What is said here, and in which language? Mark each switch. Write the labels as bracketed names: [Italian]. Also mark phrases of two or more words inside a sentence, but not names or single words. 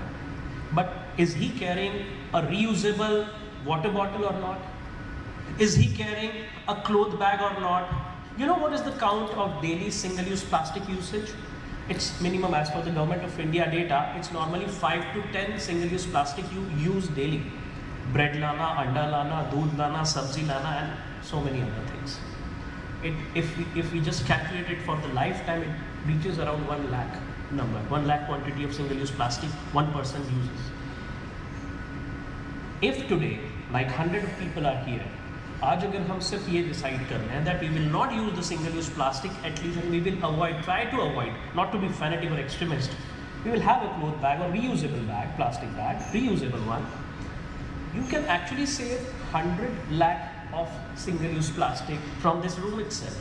[English] But is he carrying a reusable water bottle or not? Is he carrying a cloth bag or not? You know what is the count of daily single-use plastic usage? It's minimum as per the Government of India data. It's normally 5 to 10 single-use plastic you use daily. [Hindi] ब्रेड लाना, अंडा लाना, दूध लाना, सब्ज़ी लाना, [English] and so many other things. If we just calculate it for the lifetime, it reaches around 1 lakh number, 1 lakh quantity of single-use plastic one person uses. If today, like 100 people are here, [Hindi] आज अगर हम सिर्फ ये decide कर रहे हैं [English] that we will not use the single-use plastic at least, and we will try to avoid, not to be fanatic or extremist, we will have a cloth bag or reusable bag, plastic bag, reusable one. You can actually save 100 lakh of single-use plastic from this room itself.